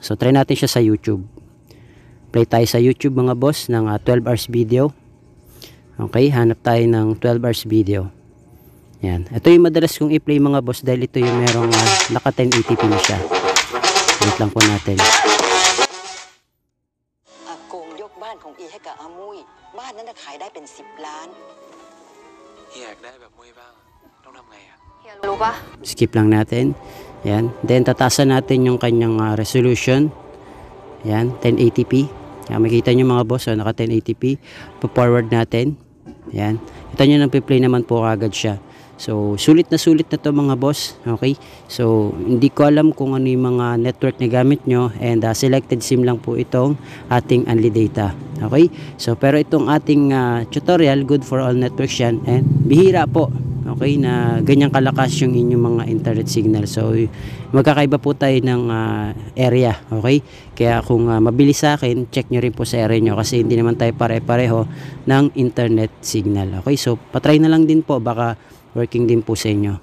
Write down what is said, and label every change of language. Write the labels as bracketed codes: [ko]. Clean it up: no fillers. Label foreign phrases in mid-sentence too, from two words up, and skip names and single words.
[tl] So try natin siya sa YouTube. Play tayo sa YouTube mga boss ng 12 [en] hours video. [tl] Okay, hanap tayo ng 12 [en] hours video. [tl] Yan, ito yung madalas kong i-play mga boss dahil ito yung merong naka 1080p na siya. Wait lang po natin. [th] อากงยกบ้านของอีให้กับอามุยบ้านนั้นขายได้เป็น10 ล้าน เฮียอยากได้แบบมุ้ยบ้างต้องทำไงอะ เฮียรู้ปะ [tl] Skip lang natin. Yan. Then tatasan natin yung kanyang resolution. Yan, 1080p. Yan, makita nyo mga boss, naka 1080p. Pa-forward natin. Yan. Kita nyo nang play naman po agad siya. So sulit na to mga boss. Okay, so hindi ko alam kung ano yung mga network na gamit nyo, [en] and selected SIM [tl] lang po itong ating Only data. Okay, so pero itong ating tutorial [en] good for all networks [tl] yan, and bihira po, okay, na ganyang kalakas yung inyong mga [en] internet signal. [tl] So magkakaiba po tayo ng area. Okay, kaya kung mabilis sa akin, check nyo rin po sa area nyo kasi hindi naman tayo pare-pareho ng [en] internet signal. [tl] Okay, so patry na lang din po, baka working din po sa inyo.